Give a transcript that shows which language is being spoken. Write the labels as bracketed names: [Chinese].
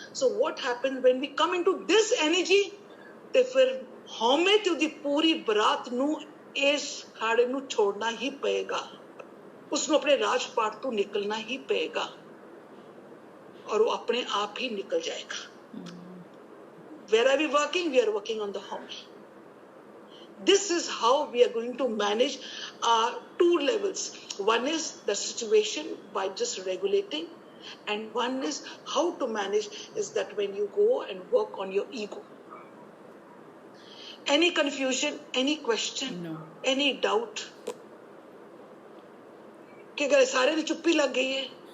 [Punjabi] So [English] what happens when we come into this energy, [Punjabi] ਤੇ ਫਿਰ ਹਉਮੈ ਤੇ ਉਹਦੀ ਪੂਰੀ ਬਰਾਤ ਨੂੰ ਇਸ ਖਾੜੇ ਨੂੰ ਛੋੜਨਾ ਹੀ ਪਏਗਾ, ਉਸਨੂੰ ਆਪਣੇ ਰਾਜਪਾਟ ਤੋਂ ਨਿਕਲਣਾ ਹੀ ਪਏਗਾ, ਔਰ ਉਹ ਆਪਣੇ ਆਪ ਹੀ ਨਿਕਲ ਜਾਏਗਾ। [English] Where are we working? We are working on the home. This is how we are going to manage our two levels. One is the situation by just regulating, and one is how to manage is that when you go and work on your ego. Any confusion, any question, no. Any doubt? [Punjabi] कि अगर सारे ने चुप्पी लग गई है,